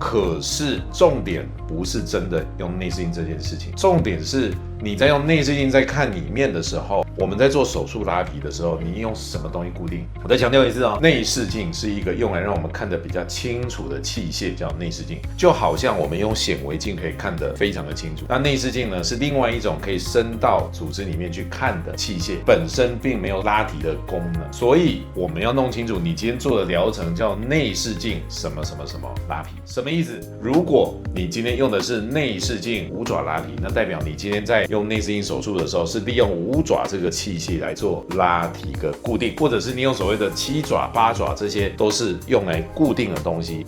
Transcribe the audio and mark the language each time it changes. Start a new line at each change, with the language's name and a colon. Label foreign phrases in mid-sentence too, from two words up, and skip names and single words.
Chinese: 可是重點不是真的用內視鏡這件事情，重點是你在用內視鏡在看裡面的时候，我们在做手術拉皮的时候，你用什麼東西固定？我再強調一次哦，內視鏡是一個用來讓我們看得比較清楚的器械，叫內視鏡。就好像我們用顯微鏡可以看得非常的清楚，那內視鏡呢是另外一種可以伸到組織裡面去看的器械，本身並沒有拉提的功能。所以我們要弄清楚，你今天做的療程叫內視鏡什麼拉皮，什麼意思？如果你今天用的是內視鏡五爪拉皮，那代表你今天在用內视鏡手術的时候，是利用五爪這個器械來做拉提跟固定，或者是你用所謂的7爪、8爪，這些都是用來固定的東西。